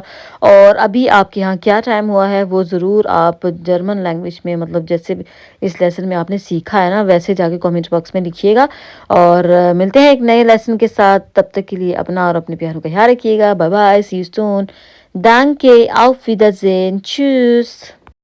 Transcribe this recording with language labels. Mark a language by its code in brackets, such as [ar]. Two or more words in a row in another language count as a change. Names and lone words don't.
[hi] और अभी आपके यहाँ क्या टाइम हुआ है वो ज़रूर आप [en] German language [hi] में, मतलब जैसे इस लेसन में आपने सीखा है ना, वैसे जाके [en] comment box [hi] में लिखिएगा। और मिलते हैं एक नए लेसन के साथ। तब तक के लिए अपना और अपने प्यारों का ख्याल रखिएगा। [en] bye bye, see you soon, [de] danke, auf Wiedersehen, tschüss।